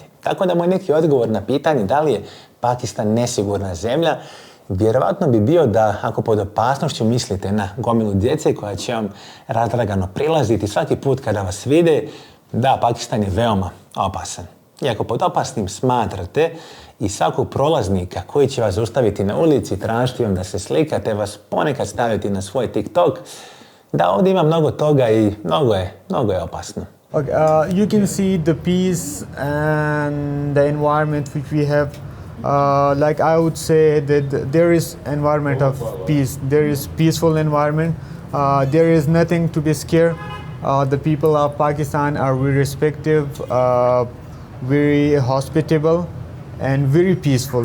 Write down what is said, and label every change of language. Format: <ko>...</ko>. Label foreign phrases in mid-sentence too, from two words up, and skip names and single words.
<bs>Tako da moj neki odgovor na pitanje da li je Pakistan nesigurna zemlja, vjerovatno bi bio da ako pod opasnošću mislite na gomilu djece koja će vam razdragano prilaziti svaki put kada vas vide, da, Pakistan je veoma opasan. I ako pod opasnim smatrate i svakog prolaznika koji će vas zaustaviti na ulici, tražiti vam da se slikate, vas ponekad staviti na svoj TikTok, da ovdje ima mnogo toga i mnogo je opasno.</bs> <en>Okay, you can see the peace and the environment which we have. Like I would say that there is environment of peace. There is peaceful environment. There is nothing to be scared. The people of Pakistan are very respectful, very hospitable, and very peaceful.</en>